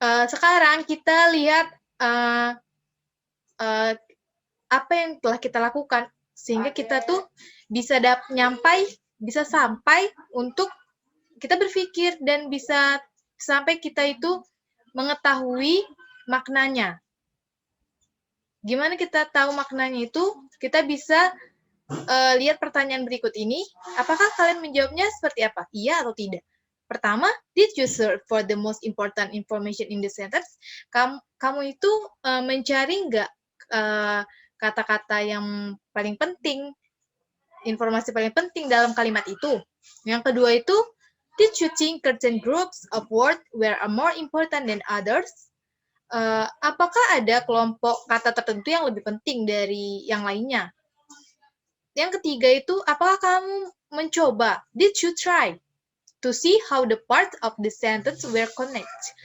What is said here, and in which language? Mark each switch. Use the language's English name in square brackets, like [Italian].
[Indonesian] Sekarang kita lihat apa yang telah kita lakukan sehingga kita tuh bisa sampai untuk kita berpikir dan bisa sampai kita itu mengetahui maknanya. Gimana kita tahu maknanya itu? Kita bisa lihat pertanyaan berikut ini. Apakah kalian menjawabnya seperti apa? Iya atau tidak? Pertama, [English] did you search for the most important information in the sentence? [Indonesian] Kamu itu mencari nggak kata-kata yang paling penting, informasi paling penting dalam kalimat itu? Yang kedua itu, [English] did you think certain groups of words were more important than others? [Indonesian] Apakah ada kelompok kata tertentu yang lebih penting dari yang lainnya? Yang ketiga itu, apakah kamu mencoba? [English] Did you try to see how the parts of the sentence were connected?